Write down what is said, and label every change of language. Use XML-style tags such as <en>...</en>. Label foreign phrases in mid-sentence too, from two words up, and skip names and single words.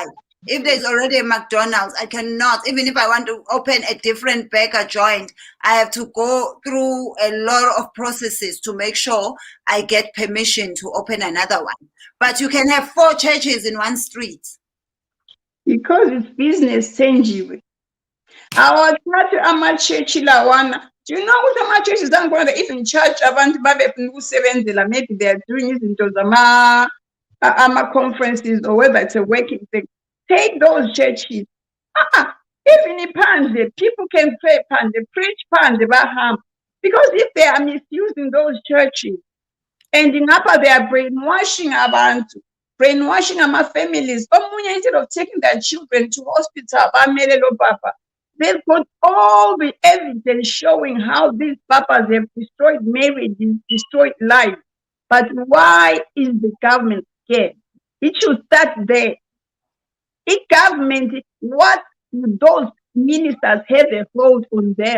<en>If there's already a McDonald's, I cannot. Even if I want to open a different burger joint, I have to go through a lot of processes to make sure I get permission to open another one. But you can have 4 churches in one street. Because it's business, Thenjiwe.</en> <nd>Awathathe ama-church lawana.</nd> <en>Do you know</en> <nd>ukuthi ama-churches angibona</nd> <en>they even charge</en> <nd>abantu babefuna ukusebenzela,</nd> <en>maybe they are doing</en> <nd>izinto ama-conferences</nd> <en>or whether it's a working thing. Take those churches. Even iphandle, people can pray phandle, preach</en> <nd>phandle bahamba.</nd> <en>Because if they are misusing those churches, and ngapha they are brainwashing abantu, brainwashing ama-families.</en> <nd>Omunye,</nd> <en>instead of taking their children to hospital,</en> <nd>bamele lo papa,</nd> <en>they've got all the evidence showing how these papas have destroyed marriages, destroyed lives. But why is the government scared? It should start there. The government, what do those ministers have a hold on them?</en>